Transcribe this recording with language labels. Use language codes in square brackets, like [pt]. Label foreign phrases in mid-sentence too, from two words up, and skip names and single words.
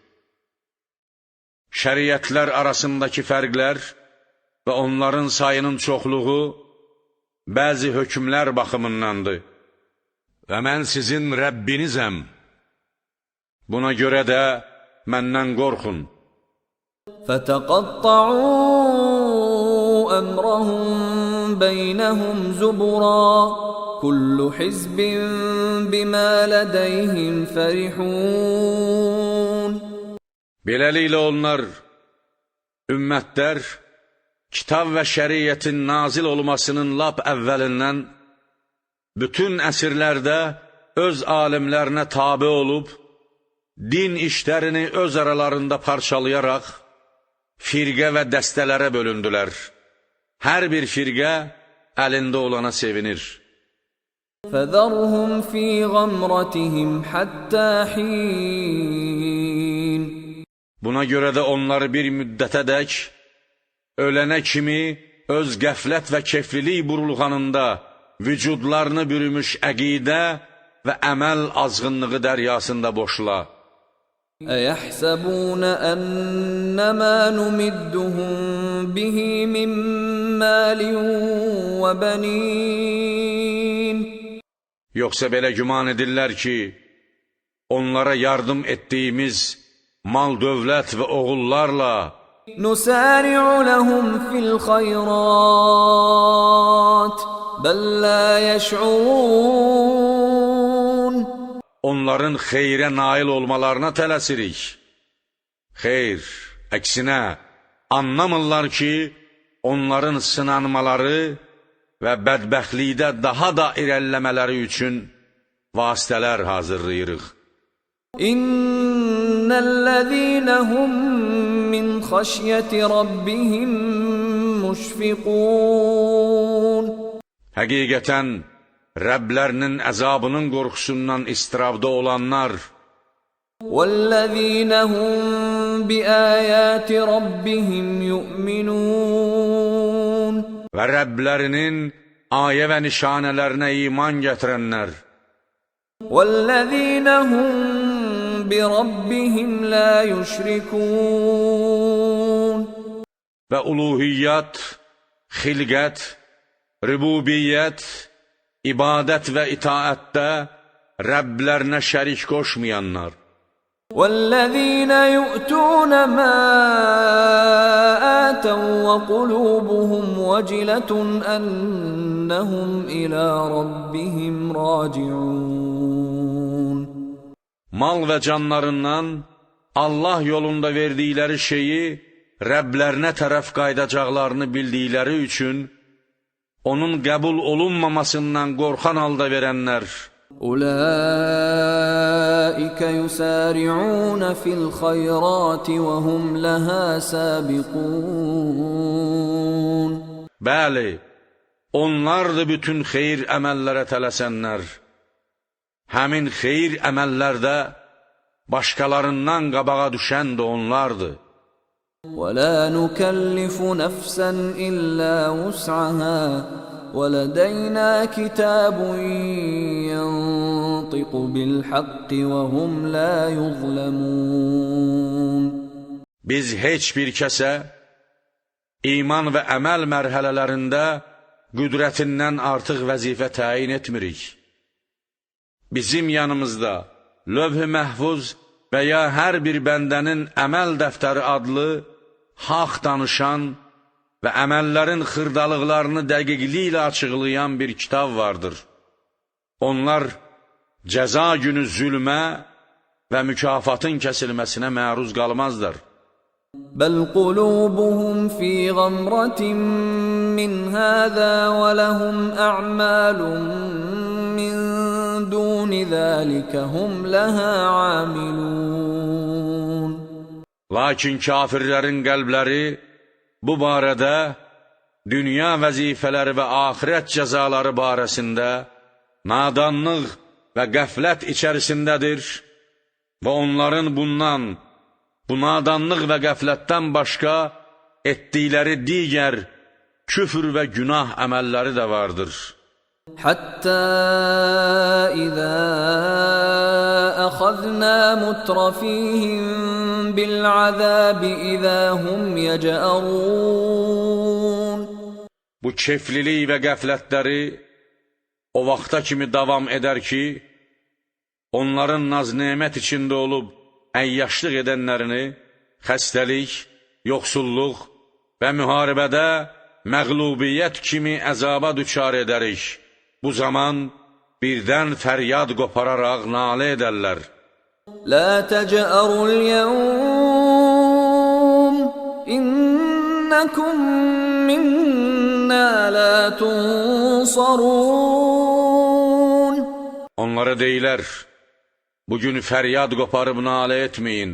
[az] Şəriətlər arasındakı fərqlər və onların sayının çoxluğu bəzi hökmlər baxımındandır. Və mən sizin Rəbbinizəm. Buna görə də məndən qorxun. [ar] فَتَقَطَّعُوا أَمْرَهُمْ بَيْنَهُمْ زُبُرًا كُلُّ حِزْبٍ بِمَا لَدَيْهِمْ فَرِحُونَ. [az] Beləliklə onlar, ümmətlər, kitab və şəriətin nazil olmasının lap əvvəlindən bütün əsrlərdə öz alimlərinə tabe olub, din işlərini öz aralarında parçalayaraq, firqə və dəstələrə bölündülər. Hər bir firqə əlində olana sevinir. [ar] فَذَرْهُمْ فِي غَمْرَتِهِمْ حَتَّى حِينٍ. [az] Buna görə də onları bir müddətədək, ölənə kimi öz qəflət və keflilik burulğanında vücudlarını bürümüş əqidə və əməl azğınlığı dəryasında boşla. [ar] أَيَحْسَبُونَ أَنَّمَا نُمِدُّهُم بِهِ مِن مَّالٍ وَبَنِينَ. [az] Yoxsa belə güman edirlər ki, onlara yardım etdiyimiz mal, dövlət və oğullarla [ar] نُسَارِعُ لَهُمْ فِي الْخَيْرَاتِ بَل لَّا يَشْعُرُونَ. [az] onların xeyrə nail olmalarına tələsirik. Xeyr, əksinə, anlamırlar ki, onların sınanmaları və bədbəxtlikdə daha da irəlləmələri üçün vasitələr hazırlayırıq. [ar] إِنَّ الَّذِينَ هُمْ مِنْ خَشْيَةِ رَبِّهِمْ مُشْفِقُونَ. [az] Həqiqətən, Rəblərinin əzabının qorxusundan istirabda olanlar [ar] وَالَّذ۪ينَ هُمْ بِآيَاتِ رَبِّهِمْ يُؤْمِنُونَ. [az] və Rəblərinin ayə və nişanələrinə iman gətirənlər [ar] وَالَّذ۪ينَ هُمْ بِرَبِّهِمْ لَا يُشْرِكُونَ. [az] və uluhiyyat, xilqət, rübubiyyət, ibadət və itaətdə Rəblərinə şərik qoşmayanlar. [ar] وَالَّذ۪ينَ يُؤْتُونَ مَا آتَوْا وَقُلُوبُهُمْ وَجِلَةٌ أَنَّهُمْ إِلَى رَبِّهِمْ رَاجِعُونَ. [az] Mal və canlarından Allah yolunda verdikləri şeyi Rəblərinə tərəf qaydacaqlarını bildikləri üçün onun qəbul olunmamasından qorxan halda verənlər [ar] أُولَٰئِكَ يُسَارِعُونَ فِي الْخَيْرَاتِ وَهُمْ لَهَا سَابِقُونَ. [az] Bəli, onlardır bütün xeyir əməllərə tələsənlər. Həmin xeyir əməllərdə başqalarından qabağa düşən də onlardır. [ar] وَلَا نُكَلِّفُ نَفْسًا إِلَّا وُسْعَهَا وَلَدَيْنَا كِتَابٌ يَنطِقُ بِالْحَقِّ وَهُمْ لَا يُظْلَمُونَ [az] Biz heç bir kəsə iman və əməl mərhələlərində qüdrətindən artıq vəzifə təyin etmirik. Bizim yanımızda lövh-i məhfuz və ya hər bir bəndənin əməl dəftəri adlı haqq danışan və əməllərin xırdalıqlarını dəqiqliklə açıqlayan bir kitab vardır. Onlar cəza günü zülmə və mükafatın kəsilməsinə məruz qalmazlar. [ar] بَلْ قُلُوبُهُمْ فِي غَمْرَةٍ مِّنْ هَذَا وَلَهُمْ أَعْمَالٌ مِّن دُونِ ذَلِكَ هُمْ لَهَا عَامِلُونَ [az] Lakin kafirlərin qəlbləri bu barədə dünya vəzifələri və axirət cəzaları barəsində nadanlıq və qəflət içərisindədir və onların bu nadanlıq və qəflətdən başqa etdikləri digər küfr və günah əməlləri də vardır. [ar] حَتَّى إِذَا أَخَذْنَا مُتْرَفِيهِمْ بِالْعَذَابِ إِذَا هُمْ يَجْأَرُونَ [az] Bu keflilik və qəflətləri o vaxta kimi davam edər ki, onların naz-nemət içində olub əyyaşlıq edənlərini xəstəlik, yoxsulluq və müharibədə məğlubiyyət kimi əzaba düçar edərik. Bu zaman birdən fəryad qopararaq nalə edərlər. [ar] لا تجأروا اليوم إنكم منا لا تنصرون [az] Onlara deyilər, bugün fəryad qoparıb nalə etməyin.